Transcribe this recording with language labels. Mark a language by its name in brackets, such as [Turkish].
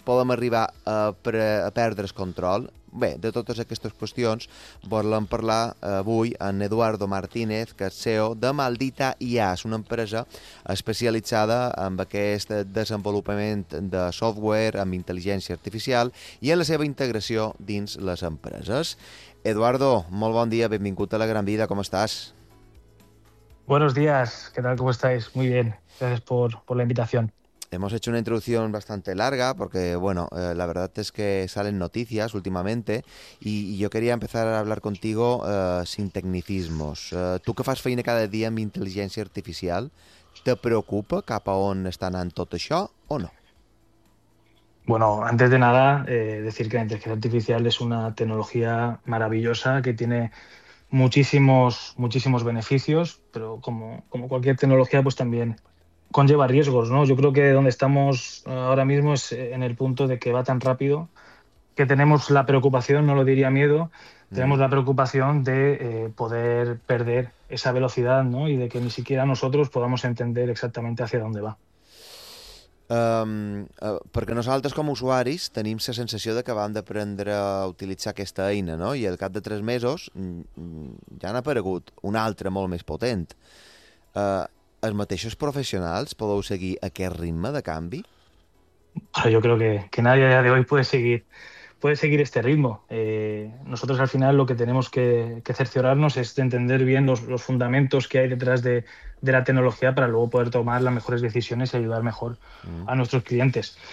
[Catalan] Podem arribar a perdre el control? Bé, de totes aquestes qüestions volem parlar avui amb Eduardo Martínez, que és CEO de Maldita IA, una empresa especialitzada en aquest desenvolupament de software amb intel·ligència artificial i en la seva integració dins les empreses. Eduardo, molt bon dia, benvingut a La Gran Vida, com estàs? [Spanish] Buenos días, ¿qué tal? ¿Cómo estáis? Muy bien, gracias por la invitación. Hemos hecho una introducción bastante larga porque, bueno, la verdad es que salen noticias últimamente y yo quería empezar a hablar contigo sin tecnicismos. [Catalan] Tú que fas feina cada día en mi inteligencia artificial, ¿te preocupa cap a on está anant tot això o no? [Spanish] Bueno, antes de nada, decir que la inteligencia artificial es una tecnología maravillosa que tiene muchísimos beneficios, pero como cualquier tecnología, pues también conlleva riesgos, ¿no? Yo creo que donde estamos ahora mismo es en el punto de que va tan rápido que tenemos la preocupación, no lo diría miedo, tenemos la preocupación de poder perder esa velocidad, ¿no? Y de que ni siquiera nosotros podamos entender exactamente hacia dónde va. [Catalan] Perquè nosaltres com a usuaris tenim la sensació de que vam d'aprendre a utilitzar aquesta eina, no? I al cap de 3 mesos ja n'ha aparegut una altra molt més potent. Els mateixos professionals podeu seguir aquest ritme de canvi? [Spanish] Yo creo que nadie a día de hoy puede seguir este ritmo. Nosotros al final lo que tenemos que cerciorarnos es de entender bien los fundamentos que hay detrás de la tecnología para luego poder tomar las mejores decisiones y ayudar mejor a nuestros clientes.